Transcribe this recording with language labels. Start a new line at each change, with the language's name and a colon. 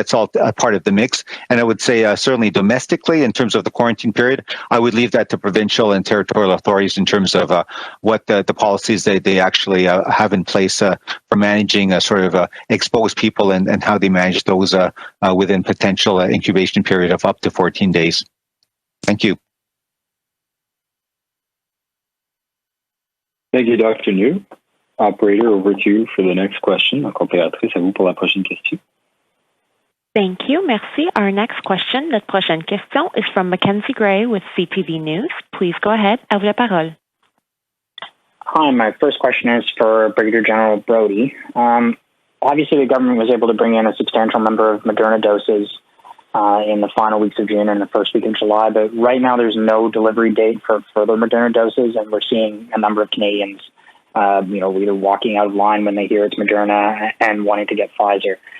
English: That's all part of the mix. And I would say certainly domestically, in terms of the quarantine period, I would leave that to provincial and territorial authorities in terms of what the policies they actually have in place for managing exposed people and how they manage those within potential incubation period of up to 14 days. Thank you. Thank you, Dr. New. Operator, over to you for the next question.
French: Opératrice, à vous pour la prochaine question.
English: Thank you.
French: Merci.
English: Our next question,
French: notre prochaine question,
English: is from Mackenzie Gray with CTV News. Please go ahead.
French: À vous la parole.
English: Hi, my first question is for Brigadier General Brody. Obviously, the government was able to bring in a substantial number of Moderna doses in the final weeks of June and the first week of July, but right now there's no delivery date for further Moderna doses, and we're seeing a number of Canadians, either walking out of line when they hear it's Moderna and wanting to get Pfizer.